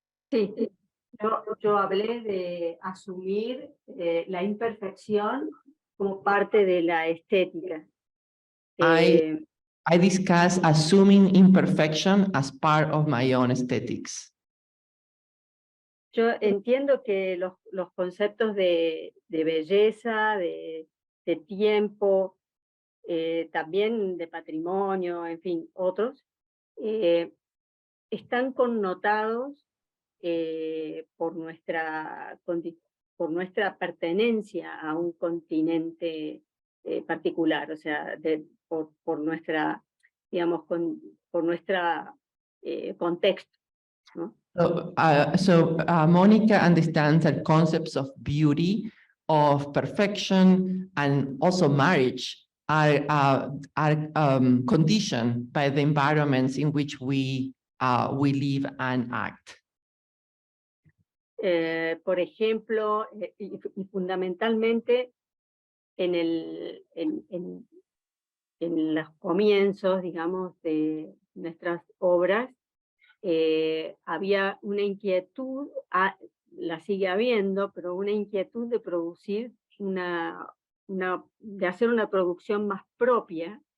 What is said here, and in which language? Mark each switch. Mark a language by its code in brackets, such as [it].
[es] Sí, yo hablé de asumir la imperfección como parte de la estética. [en] I discuss assuming imperfection as part of my own aesthetics. [es] Yo entiendo que los conceptos de belleza, de tiempo, también de patrimonio, en fin, otros, están connotados por nuestra pertenencia a un continente particular, o sea, por nuestra, digamos, por nuestra contexto, ¿no? [en] So Monica understands that concepts of beauty, of perfection, and also marriage are conditioned by the environments in which we live and act. [es] Por ejemplo, y fundamentalmente en los comienzos, digamos, de nuestras obras, había una inquietud, la sigue habiendo, pero una inquietud de producir de hacer una producción más propia.